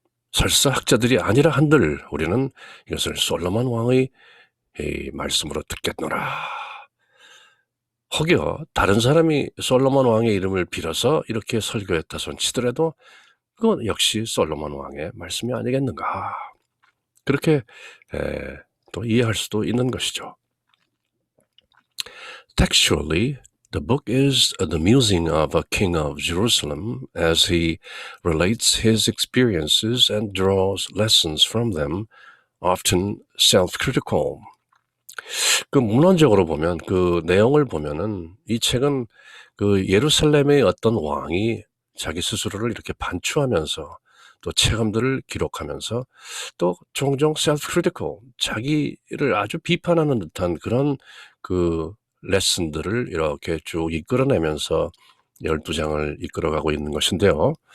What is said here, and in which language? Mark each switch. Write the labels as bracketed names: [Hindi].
[Korean] 설사 학자들이 아니라 한들 우리는 이것을 솔로몬 왕의 말씀으로 듣겠노라. 혹여 다른 사람이 솔로몬 왕의 이름을 빌어서 이렇게 설교했다 손치더라도 그건 역시 솔로몬 왕의 말씀이 아니겠는가. 그렇게 또 이해할 수도 있는 것이죠. [English] Textually, the book is the musing of a king of Jerusalem as he relates his experiences and draws lessons from them, often self-critical. [Korean] 그 문헌적으로 보면, 그 내용을 보면은 이 책은 그 예루살렘의 어떤 왕이 자기 스스로를 이렇게 반추하면서 또 체험들을 기록하면서 또 종종 self-critical, 자기를 아주 비판하는 듯한 그런 그 레슨들을 이렇게 쭉 이끌어내면서 12장을 이끌어가고 있는 것인데요.